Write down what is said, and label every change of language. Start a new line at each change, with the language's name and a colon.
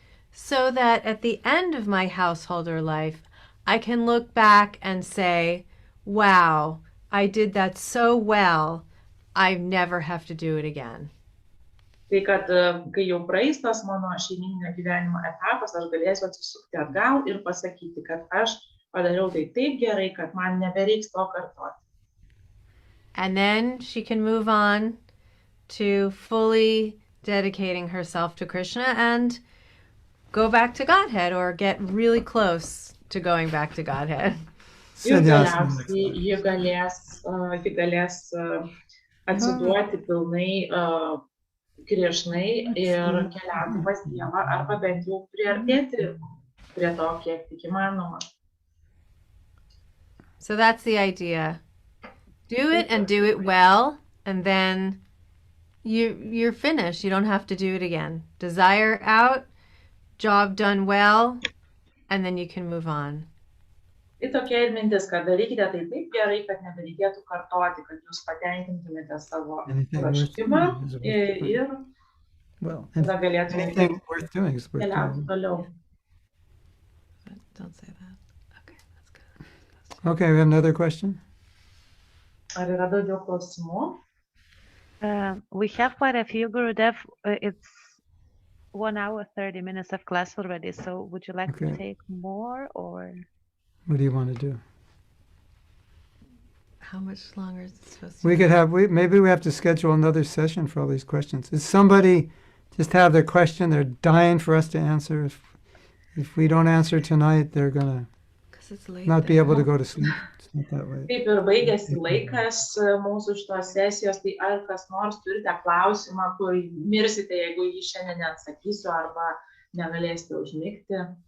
English: So that at the end of my householder life, I can look back and say, wow, I did that so well, I never have to do it again.
Lithuanian: Tai kad kai jau praeis tas mano šeimyninio gyvenimo etapas, aš galėsiu atsisukti atgal ir pasakyti, kad aš padariau tai taip gerai, kad man nebereiks to kartoti.
English: And then she can move on to fully dedicating herself to Krishna and go back to Godhead or get really close to going back to Godhead.
Lithuanian: Ir galiausiai ji galės atsiduoti pilnai Krišnai ir keliauti pas Dievą arba bent jau priartėti prie to, kiek tik įmanoma.
English: So that's the idea. Do it and do it well, and then you're finished. You don't have to do it again. Desire out, job done well, and then you can move on.
Lithuanian: Tai tokia ir mintis, kad darykite tai taip gerai, kad nebereikėtų kartoti, kad jūs patenkintumėte savo troškimą ir tada galėtumėte keliauti toliau.
English: Don't say that. Okay, that's good. Okay, we have another question.
Lithuanian: Ar yra daugiau klausimų?
English: We have quite a few, Gurudev. It's 1 hour, 30 minutes of class already. So would you like to take more or? What do you want to do? How much longer is it supposed to be? We could have, maybe we have to schedule another session for all these questions. Is somebody just have their question, they're dying for us to answer. If we don't answer tonight, they're going to not be able to go to sleep. It's not that way.
Lithuanian: Taip ir baigėsi laikas mūsų šitos sesijos, tai ar kas nors turite klausimą, kur mirsite, jeigu jį šiandien neatsakysiu arba negalėsite užmigti.